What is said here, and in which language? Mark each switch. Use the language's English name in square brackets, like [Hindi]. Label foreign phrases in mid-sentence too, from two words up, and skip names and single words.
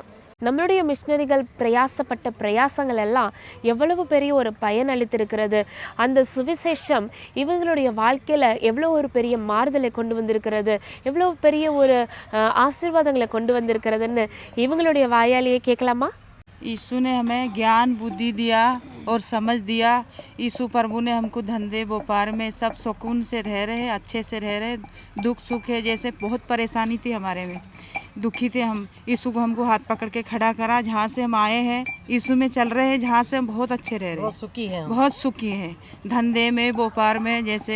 [Tamil] நம்மளுடைய மிஷனரிகள் பிரயாசப்பட்ட பிரயாசங்கள் எல்லாம் எவ்வளவு பெரிய ஒரு பயன் அளித்திருக்கிறது. அந்த சுவிசேஷம் இவங்களுடைய வாழ்க்கையில் எவ்வளோ ஒரு பெரிய மாறுதலை கொண்டு வந்திருக்கிறது, எவ்வளோ பெரிய ஒரு ஆசீர்வாதங்களை கொண்டு வந்திருக்கிறதுன்னு இவங்களுடைய வாயாலேயே கேட்கலாமா? [Hindi] यीशु ने हमें ज्ञान बुद्धि दिया और समझ दिया। यीशु प्रभु ने हमको धंधे व्यापार में सब सुकून से रह रहे, अच्छे से रह रहे। दुख सुख है, जैसे बहुत परेशानी थी हमारे में, दुखी थे हम। यीशु को हमको हाथ पकड़ के खड़ा करा। जहाँ से हम आए हैं यीशु में चल रहे हैं, जहाँ से हम बहुत अच्छे रह रहे हैं, बहुत सुखी हैं धंधे में व्यापार में जैसे।